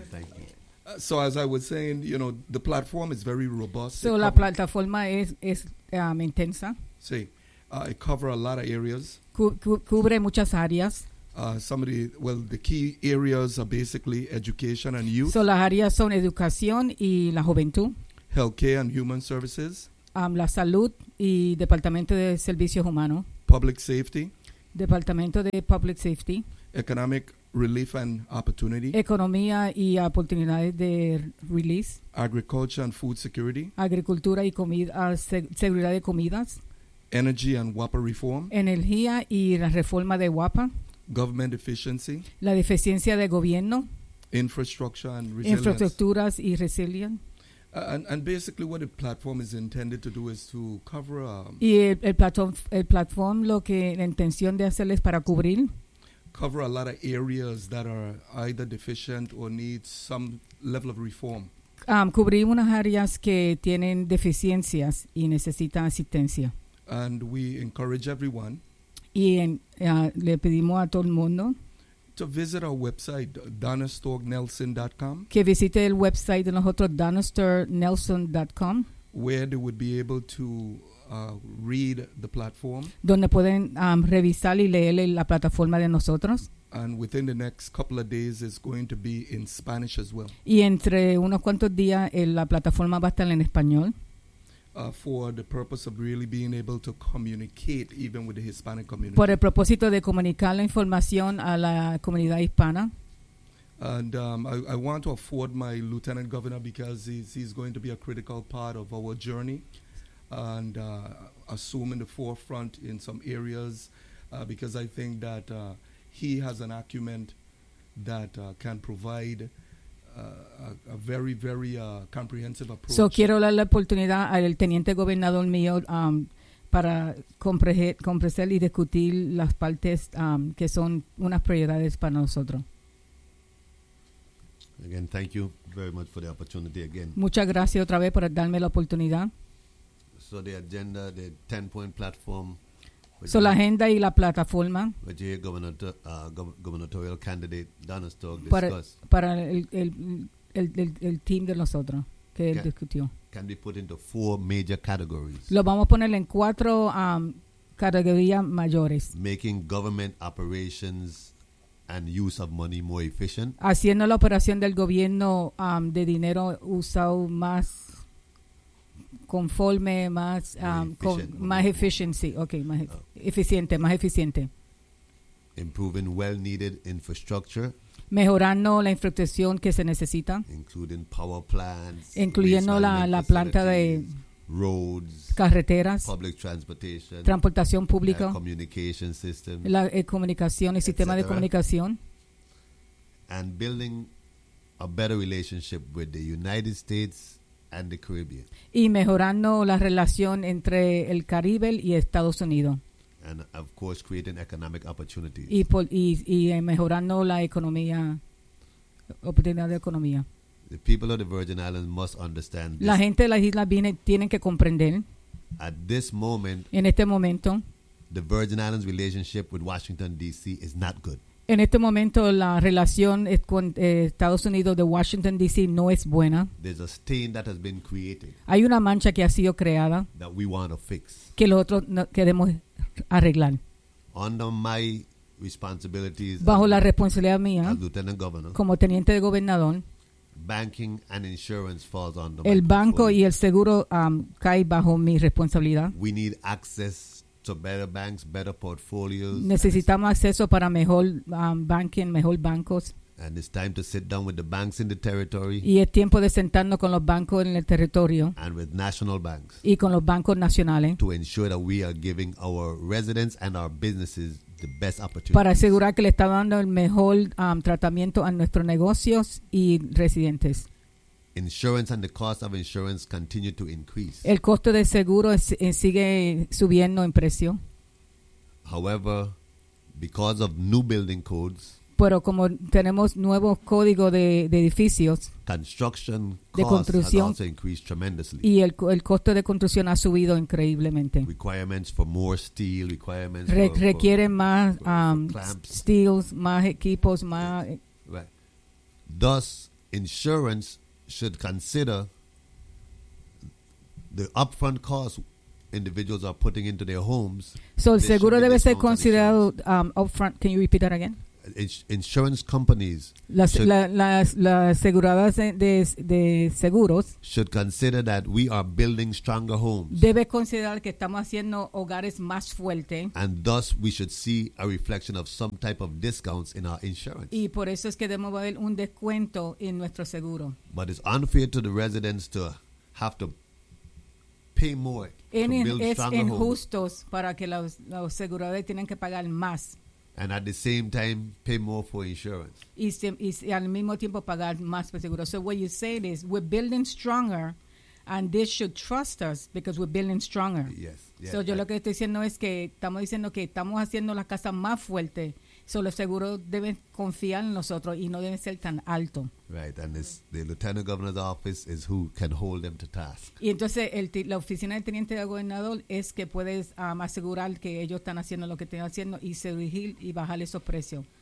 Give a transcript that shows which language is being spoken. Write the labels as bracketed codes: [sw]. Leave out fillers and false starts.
[en] Thank you. So as I was saying, you know, the platform is very robust. [es] So la plataforma es intensa. [en] Sí. It covers a lot of areas. [es] Cubre muchas áreas. [en] The key areas are basically education and youth. [es] So las áreas son educación y la juventud. [en] Healthcare and human services. [es] La salud y departamento de servicios humanos. [en] Public safety. [es] Departamento de [en] public safety. Economic relief and opportunity. [es] Economía y oportunidades de release. [en] Agriculture and food security. [es] Agricultura y comida, seguridad de comidas. [en] Energy and WAPA reform. [es] Energía y la reforma de WAPA. [en] Government efficiency. [es] La deficiencia de gobierno. [en] Infrastructure and resilience. [es] Infraestructuras y resilience. [en] And basically what the platform is intended to do is to cover... [es] Y el platform lo que la intención de hacer es para cubrir... [en] Cover a lot of areas that are either deficient or need some level of reform. [es] Cubrir unas áreas que tienen deficiencias y necesitan asistencia. [en] And we encourage everyone. [es] Y le pedimos a todo el mundo. [en] To visit our website, donnerstorknelson.com. [es] Que visite el website de nosotros, donnerstorknelson.com. [en] Where they would be able to read the platform. [es] Donde pueden revisar y leer la plataforma de nosotros. [en] And within the next couple of days, it's going to be in Spanish as well. [es] Y entre unos cuantos días, la plataforma va a estar en español. [en] For the purpose of really being able to communicate even with the Hispanic community. [es] Por el propósito de comunicar la información a la comunidad hispana. [en] And I want to afford my lieutenant governor because he's going to be a critical part of our journey and assuming the forefront in some areas because I think that he has an acumen that can provide a very, very comprehensive approach. [es] So quiero la oportunidad al teniente gobernador mío para comprender y discutir las partes que son unas prioridades para nosotros. [en] Again, thank you very much for the opportunity again. [es] Muchas gracias otra vez por darme la oportunidad. [en] So the agenda, the 10-point platform. [es] So la agenda y la plataforma. [en] Which you hear gubernatorial candidate Donna Stoke discuss. [es] Para el team de nosotros que él discutió. [en] Can be put into four major categories. [es] Lo vamos a poner en cuatro categorías mayores. [en] Making government operations and use of money more efficient. [es] Haciendo la operación del gobierno de dinero usado más conforme, más eficiente, más eficiente. [en] Improving well-needed infrastructure. [es] Mejorando la infraestructura que se necesita. [en] Including power plants. [es] Incluyendo la planta de [en] roads, [es] carreteras, [en] public transportation, [es] transportación pública, [en] communication systems, [es] la comunicación, el sistema de comunicación, [en] and building a better relationship with the United States and the Caribbean. [es] Y mejorando la relación entre el Caribe y Estados Unidos. [en] And of course, creating economic opportunities. [es] Y mejorando la economía, oportunidad de economía. [en] The people of the Virgin Islands must understand this. [es] La gente de las islas tienen que comprender. [en] At this moment, [es] en este momento, [en] the Virgin Islands relationship with Washington D.C. is not good. [es] En este momento, la relación con Estados Unidos de Washington D.C. no es buena. [en] There's a stain that has been created. [es] Hay una mancha que ha sido creada. [en] That we want to fix. [es] Que nosotros queremos arreglar. [en] Under my responsibilities. [es] Bajo la responsabilidad mía. [en] As lieutenant governor. [es] Como teniente de gobernador. [en] Banking and insurance falls under [es] el banco y el seguro cae bajo mi responsabilidad. [en] We need access to better banks, better portfolios. [es] Necesitamos acceso para mejor banking, mejor bancos. [en] And it's time to sit down with the banks in the territory. [es] Y es tiempo de sentarnos con los bancos en el territorio. [en] And with national banks. [es] Y con los bancos nacionales. [en] To ensure that we are giving our residents and our businesses the best opportunity. [es] Para asegurar que le está dando el mejor tratamiento a nuestros negocios y residentes. [en] Insurance and the cost of insurance continue to increase. [es] El costo de seguro sigue subiendo en precio. [en] However, because of new building codes, [es] pero como tenemos nuevos códigos de edificios, [en] construction [es] de construcción [en] has also increased tremendously. [es] Y el costo de construcción ha subido increíblemente. [en] Requirements for more steel, requirements [es] requieren más steels, más equipos, más. [en] Right. Thus, insurance should consider the upfront cost individuals are putting into their homes. [es] So el seguro debe ser considerado upfront. [en] Can you repeat that again? Insurance companies, [es] las aseguradoras de seguros, [en] should consider that we are building stronger homes. [es] Debe considerar que estamos haciendo hogares más fuertes. [en] And thus, we should see a reflection of some type of discounts in our insurance. [es] Y por eso es que debemos ver un descuento en nuestro seguro. [en] But it's unfair to the residents to have to pay more [es] Es injusto para que los aseguradores tengan que pagar más. [en] And at the same time, pay more for insurance. [es] Y al mismo tiempo pagar más por seguro. [en] So what you say is, we're building stronger, and this should trust us because we're building stronger. Yes. [es] So yo lo que estoy diciendo es que estamos diciendo que estamos haciendo las casas más fuertes. So los seguros deben confiar en nosotros y no deben ser tan alto. [en] Right, and this, the lieutenant governor's office is who can hold them to task. [es] Y entonces la oficina del teniente de gobernador es que puedes asegurar que ellos están haciendo lo que están haciendo y seguir y bajar esos precios.